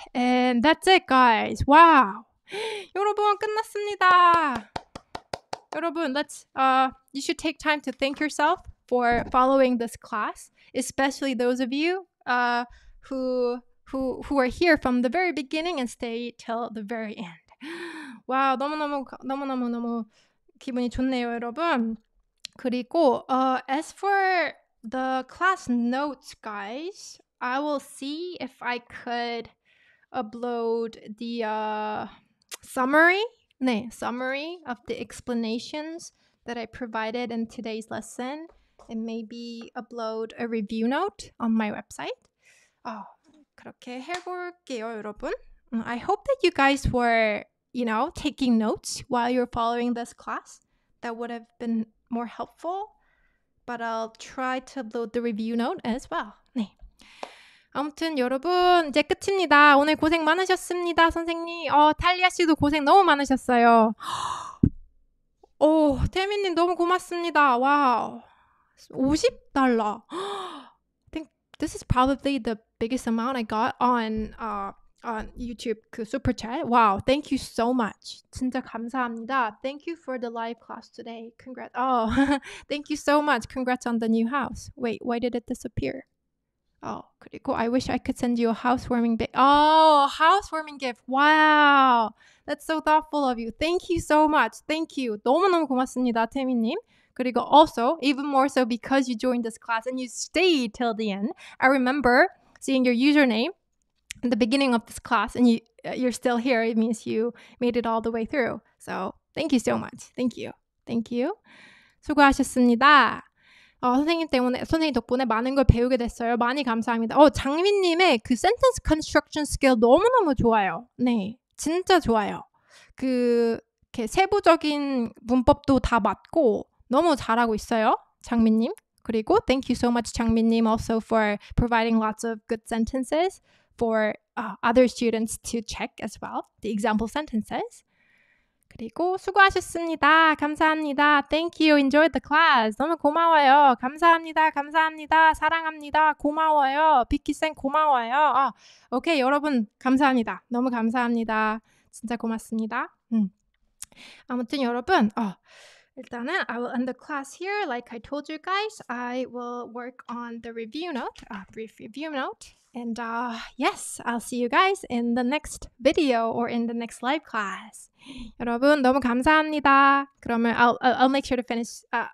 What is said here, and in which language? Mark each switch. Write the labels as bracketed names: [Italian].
[English] And that's it, guys. Wow. [Korean] 여러분, 끝났습니다. [English] 여러분, you should take time to thank yourself for following this class, especially those of you who are here from the very beginning and stay till the very end. [Korean] 와, 너무 기분이 좋네요, 여러분. [English] 그리고 as for the class notes, guys, I will see if I could upload the summary of the explanations that I provided in today's lesson and maybe upload a review note on my website. [Korean] 그렇게 해볼게요, 여러분. [English] I hope that you guys were, taking notes while you're following this class. That would have been more helpful. But I'll try to upload the review note as well. [Korean] 네. 아무튼 여러분 이제 끝입니다. 오늘 고생 많으셨습니다, 선생님. 탈리아 씨도 고생 너무 많으셨어요. 태민님 너무 고맙습니다. 와우. $50. [English] I think this is probably the biggest amount I got on YouTube 그 super chat. Wow, thank you so much. [Korean] 진짜 감사합니다. [English] Thank you for the live class today. Congrats. Thank you so much. Congrats on the new house. Wait, why did it disappear? 그리고 I wish I could send you a housewarming housewarming gift. Wow. That's so thoughtful of you. Thank you so much. Thank you. [Korean] 너무너무 고맙습니다, 태미님. [English] 그리고 also, even more so because you joined this class and you stayed till the end. I remember seeing your username in the beginning of this class and you're still here. It means you made it all the way through. So thank you so much. Thank you. [Korean] 수고하셨습니다. 선생님 덕분에 많은 걸 배우게 됐어요. 많이 감사합니다. 장미님의 그 [English] sentence construction skill [Korean] 너무너무 좋아요. 네, 진짜 좋아요. 이렇게 세부적인 문법도 다 맞고 너무 잘하고 있어요, 장미님. [English] 그리고 thank you so much, 장미님, also for providing lots of good sentences for other students to check as well, the example sentences. [Korean] 그리고 수고하셨습니다. 감사합니다. [English] Thank you. Enjoyed the class. [Korean] 너무 고마워요. 감사합니다. 사랑합니다. 고마워요. 비키쌤 고마워요. 오케이, 여러분 감사합니다. 너무 감사합니다. 진짜 고맙습니다. 아무튼 여러분, 일단은 [English] I will end the class here. Like I told you guys, I will work on the review note, brief review note. And yes, I'll see you guys in the next video or in the next live class. [Korean] 여러분 너무 감사합니다. [English] 그러면 I'll make sure to finish.